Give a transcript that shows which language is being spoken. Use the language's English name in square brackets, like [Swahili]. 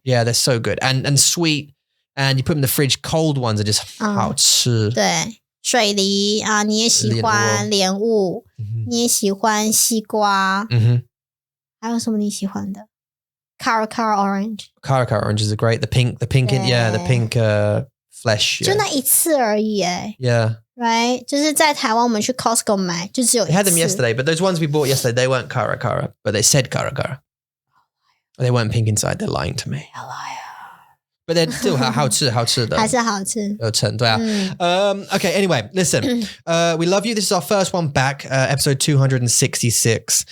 [English] Yeah, they're so good and sweet. And you put them in the fridge. Cold ones are just [Chinese] 好吃。对，水梨啊，你也喜欢莲雾，你也喜欢西瓜，还有什么你喜欢的 ？ [English] Cara orange. Cara orange is great. The pink, yeah, the pink flesh. [Chinese] 就那一次而已哎。 [English] Yeah. Right， [Chinese] 就是在台湾我们去 Costco 买，就只有一次。 [English] We had them yesterday, but those ones we bought yesterday, they weren't Cara, but they said Cara. They weren't pink inside. They're lying to me. But they're still [Chinese] 好吃的。还是好吃。有橙，对啊。 [English] Okay, anyway, listen. We love you. This is our first one back, episode 266.